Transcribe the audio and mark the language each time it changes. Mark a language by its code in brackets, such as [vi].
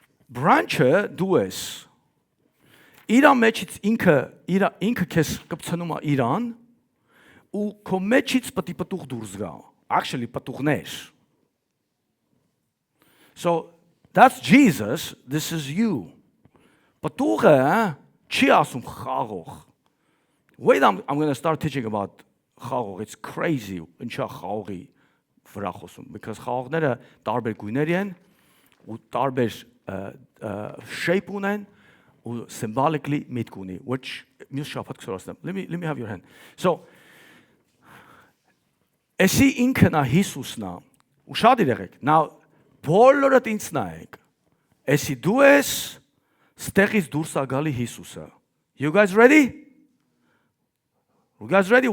[hy] Branch-ը դու ես։ Իրա մեջից ինքը քեզ կպցնում է իրան, ու քո մեջից պետք է պտուղ դուրս գա։ Actually պտուղներ։ [en] So that's Jesus, this is you. [hy] Պտուղը չի ասում խաղող. [en] Wait, I'm going to start teaching about խաղող. It's crazy. [hy] Ինչա խաղողի վրա խոսում, because խաղողները տարբեր գույներ են ու տարբեր shape ունեն ու symbolically միտք ունի, which մյուս շաբաթ կսորացնեմ. [en] Let me have your hand. [hy] So Էսի ինքն է Հիսուսն է, ու շատ իրեղեք, now բոլորդ ինձ նայեք, էսի դու ես, ստեղից դուրս է գալի Հիսուսը, [en] you guys ready? You guys ready?